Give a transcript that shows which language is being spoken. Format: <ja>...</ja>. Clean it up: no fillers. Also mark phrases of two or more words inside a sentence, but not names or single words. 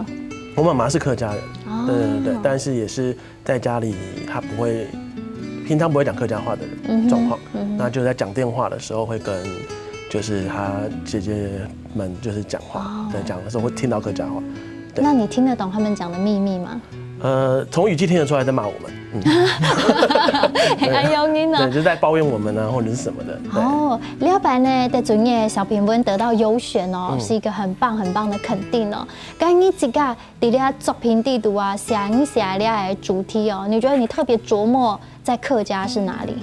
<zh>我媽媽是客家人，對，但是也是在家裡，她不會，平常不會講客家話的狀況，那就在講電話的時候會跟，就是她姐姐們就是講話，在講的時候會聽到客家話。那你聽得懂他們講的秘密嗎？從語氣聽得出來在罵我們。哎呦你呢？對，就在抱怨我們啊，或者是什麼的。哦，了解呢，在專業小品文得到優選哦，是一個很棒很棒的肯定哦。咁你自己在你作品地圖啊，寫你的主題哦，你覺得你特別琢磨在客家是哪裡？</zh>